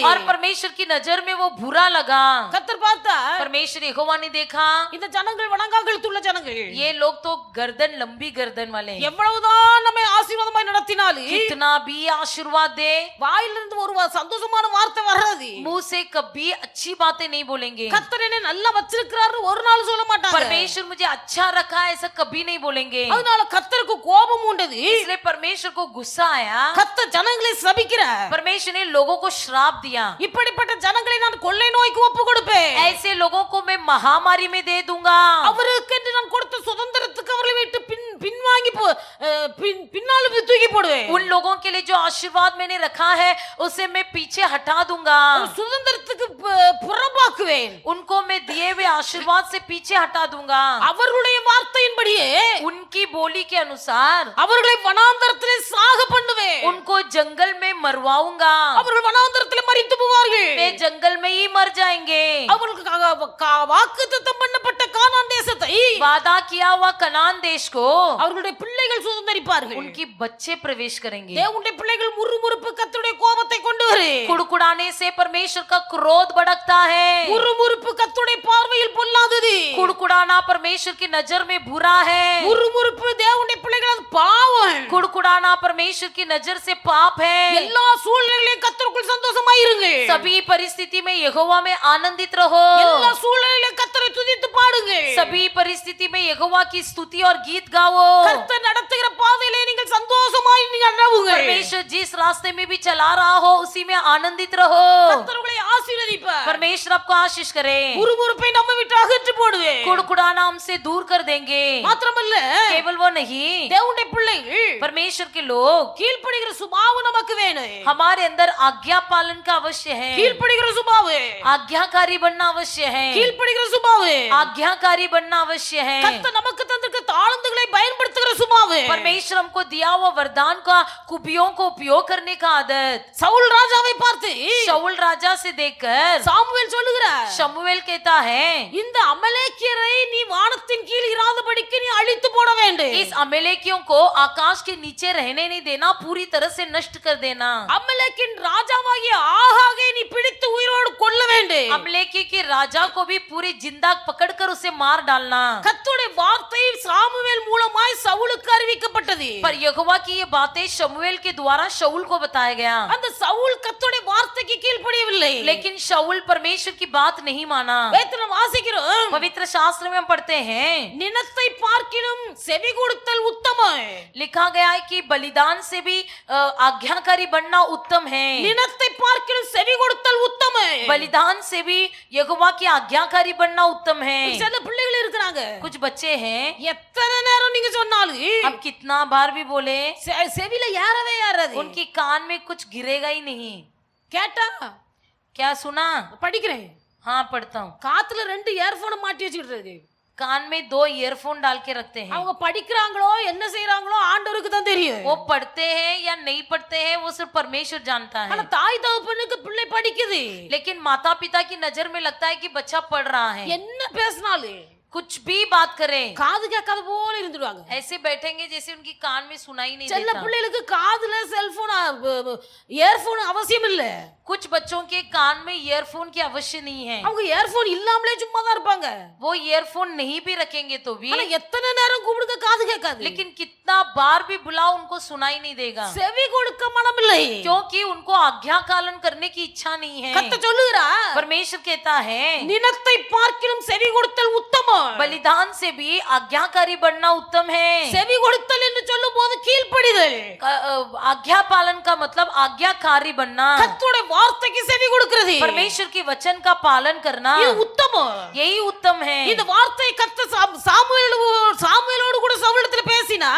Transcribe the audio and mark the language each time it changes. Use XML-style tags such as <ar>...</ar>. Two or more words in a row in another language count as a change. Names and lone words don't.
<hi>और परमेश्वर की नजर में वो बुरा लगा।</hi> <ta>கர்த்தர் பார்த்தா,</ta> <hi>परमेश्वर यहोवा ने देखा</hi> <ta>இந்த ஜனங்கள் வணங்காகழுத்துள்ள ஜனங்கள்,</ta> <hi>ये लोग तो गर्दन लंबी गर्दन वाले हैं।</hi> <ta>எவ்வளவுதான் நம்மை ஆசீர்வாதமாய் நடத்தினாலும்</ta> <hi>कितना भी आशीर्वाद दे,</hi> <ta>வாயிலிருந்து ஒரு சந்தோஷமான வார்த்தை வராது.</ta> <hi>मुंह से कभी अच्छी बातें नहीं बोलेंगे।</hi> <ta>கர்த்தர் என்னை நல்லா வச்சிருக்கிறாரு ஒரு நாள் சொல்ல மாட்டாங்க.</ta> <hi>परमेश्वर मुझे अच्छा रखा है ऐसा कभी नहीं बोलेंगे।</hi> <ta>அதனால கர்த்தருக்கு கோபம் உண்டது.</ta> <hi>इसलिए परमेश्वर को गुस्सा आया।</hi> <ta>கர்த்தர் ஜனங்களை சபிக்கிறார்.</ta> <hi>परमेश्वर ने लोगों को श्राप दिया,</hi> <ta>இப்படிப்பட்ட ஜனங்களை நான் கொள்ளை நோய்க்கு ஒப்பு கொடுப்பேன்.</ta> <hi>ऐसे लोगों को मैं महामारी में दे दूंगा।</hi> <ta>அவருக்கு என்று நான் கொடுத்த சுதந்திரத்துக்கு அவர்களை விட்டு பின்வாங்கி பின்னால் தூக்கி போடுவேன்.</ta> <hi>उन लोगों के लिए जो आशीर्वाद मैंने रखा है उसे मैं पीछे हटा दूंगा।</hi> <ta>சுதந்திரத்துக்கு புறம்பாக்குவேன்.</ta> <hi>उनको मैं दिए हुए आशीर्वाद से पीछे हटा दूंगा।</hi> <ta>அவர்களுடைய வார்த்தையின்படியே</ta> <hi>उनकी बोली के अनुसार</hi> <ta>அவர்களை வனாந்தரத்திலே சாக பண்ணுவேன்.</ta> <hi>उनको जंगल में मरवाऊंगा।</hi> <ta>அவர்கள் வனாந்தரத்திலே மரித்து போவார்கள்.</ta> <hi>वे जंगल में ही मर जाएंगे।</hi> <ta>அவர்களுக்கு வாக்குத்தத்தம் பண்ணப்பட்ட கானான் தேசத்தை</ta> <hi>वादा किया हुआ कनान देश को</hi> <ta>அவர்களுடைய பிள்ளைகள் சுதந்தரிப்பார்கள்.</ta> <hi>उनकी बच्चे प्रवेश करेंगे।</hi> <ta>தேவனுடைய பிள்ளைகள் முறுமுறுப்பு கர்த்தருடைய கோபத்தை கொண்டு வரும்.</ta> <hi>कुड़कुड़ाने से परमेश्वर का क्रोध भड़कता है।</hi> <ta>முறுமுறுப்பு கர்த்தருடைய பார்வையில் பொல்லாதது.</ta> <hi>कुड़कुड़ाना परमेश्वर की नजर में बुरा है।</hi> <ta>முறுமுறுப்பு தேவனுடைய பிள்ளைகள் அது பாவம்.</ta> <hi>कुड़कुड़ाना परमेश्वर की नजर से पाप है।</hi> <ta>எல்லா சூழ்நிலையிலும் கர்த்தருக்குள் சந்தோஷமாய் இருங்க.</ta> <hi>सभी परिस्थिति में यहोवा में आनंदित रहो।</hi> <ta>எல்லா சூழ்நிலையிலும் கர்த்தரை துதித்து பாடுங்க.</ta> <hi>सभी परिस्थिति में यहोवा की स्तुति और गीत गाओ।</hi> <ta>கர்த்தர் நடத்துகிற பாதையிலே நீங்கள் சந்தோஷமாய் நீங்கள் நடவுங்க.</ta> <hi>परमेश्वर जिस रास्ते में भी चला रहा हो उसी में आनंदित रहो।</hi> <ta>கர்த்தர் உங்களை ஆசீர்வதிப்பார்.</ta> <hi>परमेश्वर आपको आशीष करे।</hi> <ta>முறுமுறுப்பை நம்ம விட்டு அகற்றி போடுவேன்.</ta> <hi>कुड़कुड़ाना हमसे दूर कर देंगे।</hi> <ta>மாத்திரமல்ல,</ta> <hi>केवल वो नहीं,</hi> <ta>தேவனுடைய பிள்ளைகள்</ta> <hi>परमेश्वर के लोग</hi> <ta>கீழ்ப்படிகிற சுபாவம் நமக்கு வேணும்.</ta> <hi>हमारे अंदर आज्ञा पालन का अवश्य है।</hi> <ta>கீழ்ப்படிகிற சுபாவம்,</ta> <hi>आज्ञाकारी बनना अवश्य है।</hi> <ta>கீழ்ப்படிகிற சுபாவம்,</ta> <hi>आज्ञाकारी बनना अवश्य है।</hi> <ta>கர்த்தர் நமக்கு தந்திருக்க தாளந்துகளை பயன்படுத்துகிற சுபாவம்.</ta> <hi>परमेश्वर हमको दिया हुआ वरदान का कुबियों को उपयोग करने का आदत।</hi> <ta>சவுல் ராஜாவை பார்த்து</ta> <hi>शाऊल राजा से देखकर</hi> <ta>சாமுவேல் சொல்லுகிறார்,</ta> <hi>शमूएल कहता है,</hi> <ta>இந்த அமலேக்கியரை நீ வானத்தின் கீழ் இராதபடிக்கு நீ அழித்து போட வேண்டும்.</ta> <hi>इस अमेलेकियों को आकाश के नीचे रहने नहीं देना, पूरी तरह से नष्ट कर देना।</hi> <ta>அமலேக்கின் ராஜாவாகிய ஆகாகை நீ பிடித்து உயிரோடு கொல்ல வேண்டும்.</ta> <hi>अमलेकी के राजा को भी पूरी जिंदा पकड़कर उसे मार डालना।</hi> <ta>கர்த்தருடைய வார்த்தை சாமுவேல் மூலமாய் சவுலுக்கு அறிவிக்கப்பட்டது.</ta> <hi>पर यहोवा की ये बातें शमूएल के द्वारा शाऊल को बताया गया।</hi> <ta>அந்த சவுல் கர்த்தருடைய வார்த்தைக்கு கீழ்ப்படியவில்லை.</ta> <hi>लेकिन शाऊल परमेश्वर की बात नहीं माना।</hi> <ta>வேதத்தில் வாசிக்கிறோம்,</ta> <hi>पवित्र शास्त्र में हम पढ़ते हैं,</hi> <ta>நினத்தை பார்க்கிலும் செவி கொடுத்தல் உத்தமம்.</ta> <hi>लिखा गया है कि बलिदान से भी आज्ञाकारी बनना उत्तम है।</hi> <ta>நினத்தை பார்க்கிலும் செவி கொடுத்தல் உத்தமம்.</ta> <hi>बलिदान से भी यहोवा की आज्ञाकारी बनना उत्तम है।</hi> <ta>சில பிள்ளைகள் இருக்கிறாங்க,</ta> <hi>कुछ बच्चे हैं,</hi> <ta>எத்தனை நேரம் நீங்க சொன்னாலும்</ta> <hi>अब कितना बार भी बोले</hi> <ta>செவில ஏறவே ஏறாது.</ta> <hi>उनकी कान में कुछ गिरेगा ही नहीं।</hi> <ta>கேட்டா</ta> <hi>क्या सुना?</hi> <ta>படிக்கிறேன்,</ta> <hi>हाँ पढ़ता हूँ।</hi> <ta>காத்துல 2 இயர்போன் மாட்டி வச்சிட்டு</ta> <hi>कान में 2 ईयरफोन डाल के रखते हैं।</hi> <ta>அவங்க படிக்கிறாங்களோ என்ன செய்யறாங்களோ ஆண்டவருக்கு தான் தெரியும்.</ta> <hi>वो पढ़ते हैं या नहीं पढ़ते हैं वो सिर्फ परमेश्वर जानता</hi> <ta>ஆனா</ta> <hi>है।</hi> <ta>தாய் தகப்பனுக்கு பிள்ளை படிக்குது,</ta> <hi>लेकिन माता पिता की नजर में लगता है कि बच्चा पढ़ रहा है।</hi> <ta>என்ன பேசினாலும்</ta> <hi>कुछ भी बात करें</hi> <ta>காது கேட்காத போல இருந்துடுவாங்க.</ta> <hi>ऐसे बैठेंगे जैसे उनकी कान में सुनाई नहीं</hi> <ta>செல்ல</ta> <hi>देता।</hi> <ta>பிள்ளைகளுக்கு காதுல</ta> <en>cellphone earphone</en> <ta>அவசியம் இல்ல.</ta> <hi>कुछ बच्चों के कान में ईयरफोन की अवश्य नहीं है।</hi> <ta>அவங்க இயர்போன் இல்லாமலே சும்மா தான் இருப்பாங்க.</ta> <hi>वो ईयरफोन नहीं भी रखेंगे तो भी,</hi> <ta>ஆனா எத்தனை நேரம் கூப்பிடுங்க காது கேட்காது.</ta> <hi>लेकिन कितना बार भी बुलाओ उनको सुनाई नहीं देगा,</hi> <ta>செவி கொடுக்க மனம் இல்லை.</ta> <hi>क्योंकि उनको आज्ञा पालन करने की इच्छा नहीं है।</hi> <ta>கர்த்தர் சொல்லுகிறார்,</ta> <hi>परमेश्वर कहता है,</hi> <ta>நினத்தை பார்க்கிலும் செவி கொடுத்தல் உத்தமம்.</ta> <hi>बलिदान से भी आज्ञाकारी बनना उत्तम है।</hi> <ta>செவி கொடுத்தல் என்று சொல்லும் போது கீழ்ப்படிதல்.</ta> <hi>आज्ञा पालन का मतलब आज्ञाकारी बनना,</hi> <ta>கர்த்தருடைய வார்த்தைக்கு செவி கொடுக்கிறது.</ta> <hi>परमेश्वर की वचन का पालन करना,</hi> <ta>இது உத்தமம்.</ta> <hi>यही उत्तम है।</hi> <ta>இந்த வார்த்தை கர்த்தர் சாமுவேலோடு கூட சவுலிடத்துல பேசினார்.</ta>